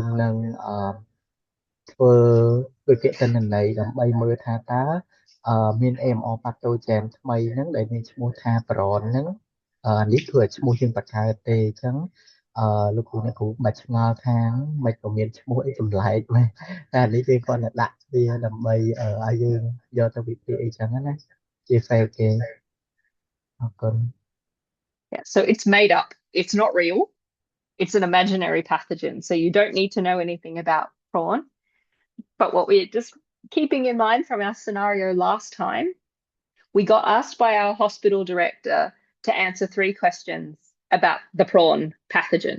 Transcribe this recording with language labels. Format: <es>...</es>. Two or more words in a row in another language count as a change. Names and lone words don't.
<km>នឹងធ្វើដូចជាទិន្នន័យដើម្បីមើលថាតើមាន</km> <en>AMR pathogen</en> <km>ថ្មីហ្នឹងដែលមានឈ្មោះថា Bron ហ្នឹងនេះគឺឈ្មោះយើងបង្កើតទេអញ្ចឹងលោកគ្រូអ្នកគ្រូមិនឆ្ងល់ថាមិនក៏មានឈ្មោះអីចម្លែកមែនតែនេះគេគាត់តែដាក់វាដើម្បីឲ្យយើងយកទៅវិភាគអីចឹងណាជា fail គេអរគុណ</km> <en>Yeah, so it's made up. It's not real. It's an imaginary pathogen. So you don't need to know anything about prawn. But what we're just keeping in mind from our scenario last time, we got asked by our hospital director to answer 3 questions about the prawn pathogen.</en>